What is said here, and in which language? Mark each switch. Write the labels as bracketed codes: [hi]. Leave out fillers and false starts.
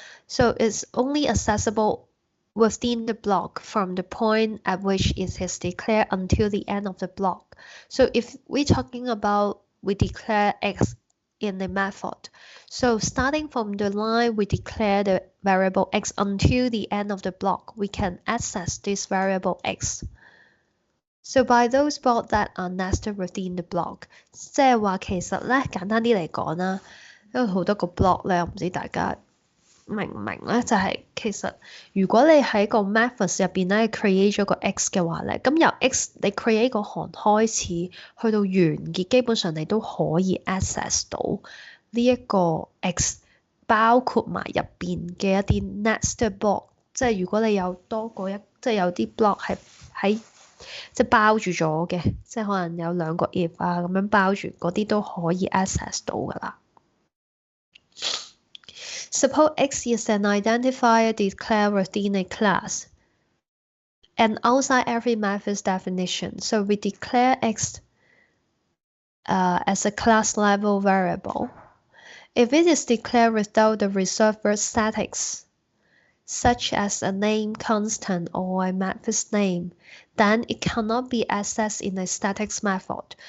[en] So it's only accessible within the block from the point at which it is declared until the end of the block. So if we're talking about we declare x in the method, so starting from the line we declare the variable x until the end of the block, we can access this variable x. So by those blocks that are nested within the block， [yue] 即係話其實咧簡單啲嚟講啦，因為好多個 block 咧，我唔知大家明唔明咧？就係其實如果你喺個 methods 入邊咧 create 咗個 x 嘅話咧，咁由 x 你 create 個行開始去到完結，基本上你都可以 access 到呢一個 x， 包括埋入邊嘅一啲 nested block， 即係如果你有多過即係有啲 block 係喺即係包住咗嘅，即係可能有兩個 if 啊咁樣包住，嗰啲都可以 access 到㗎啦。 [en] Suppose x is an identifier declared within a class and outside every method's definition. So we declare x as a class level variable. If it is declared without the reserved word statics, such as a name constant or a method's name, then it cannot be accessed in a statics method.